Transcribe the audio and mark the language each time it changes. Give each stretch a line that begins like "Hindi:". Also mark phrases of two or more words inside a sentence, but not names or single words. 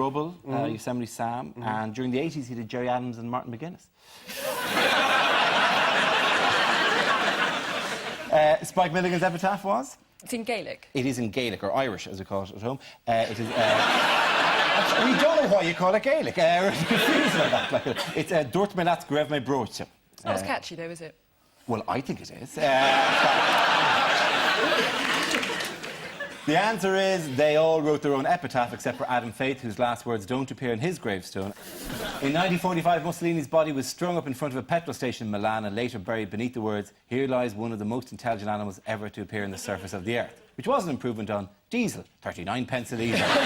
English: Rubble, Yosemite Sam, and during the 80s he did Jerry Adams and Martin McGuinness. Spike Milligan's epitaph was? It's in Gaelic. It is in Gaelic, or Irish, as we call it at home. It is... we don't know why you call it Gaelic. We're confused about that.
Irish: It's Dúirt mé leat go raibh mé broite.
English: It's not as catchy, though, is it? Well, I think it is. The answer is they all wrote their own epitaph except for Adam Faith, whose last words don't appear in his gravestone. In 1945, Mussolini's body was strung up in front of a petrol station in Milan and later buried beneath the words, "Here lies one of the most intelligent animals ever to appear on the surface of the earth," which was an improvement on diesel, 39 pence a litre.